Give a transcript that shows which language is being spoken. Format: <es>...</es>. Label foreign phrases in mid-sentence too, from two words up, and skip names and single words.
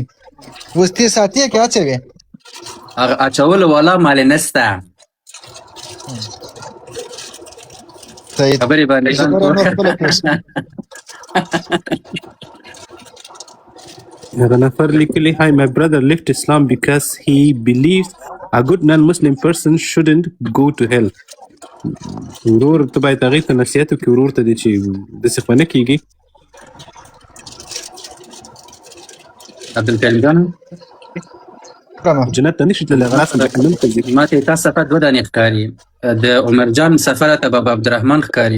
<ps>اوس ته ساتي که اچوي؟ هغه اچول والا مال نسته. صحیح خبرې باندې هغه نفر لیکلی هاي</ps> <en>my brother left Islam because he believes a good non-Muslim person shouldn't go to hell.</en> <ps>ورور ته باید هغې ته نصیحت وکړي، ورور ته دی چې داسې خو نه کېږي. عبدالکریم جان جنت ته نشي تللی، هغه راسه جهنم ته ځي. ما ته تا صفحه 2 دانې ښکاري، د عمر جان صفحه ته بابا عبدالرحمن ښکاري.</ps>